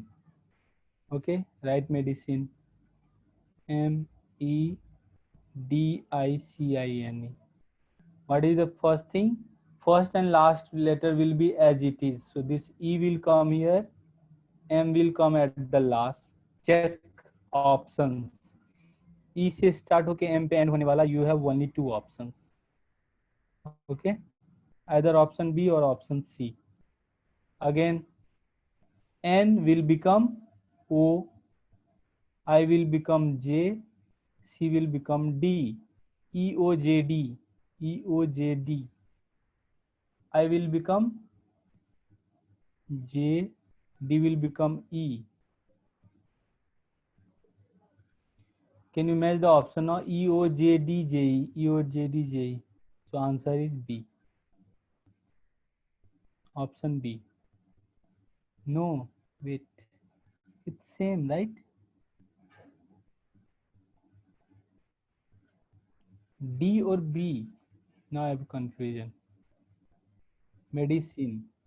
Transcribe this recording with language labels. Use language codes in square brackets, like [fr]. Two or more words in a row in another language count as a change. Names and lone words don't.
[en] Okay, write medicine. MEDICINE. What is the first thing? First and last letter will be as it is. So this E will come here, M will come at the last. Check options. [hi] E से start होके M पे end होने वाला. [en] You have only two options. Okay, either option B or option C. Again, N will become O, I will become J, C will become D, E O J D, E O J D. I will become J, D will become E. Can you match the option now? E O J D J E, E O J D J E. So answer is B. Option B. No, wait. It's same, right? D or B? Now I have confusion. Medicine.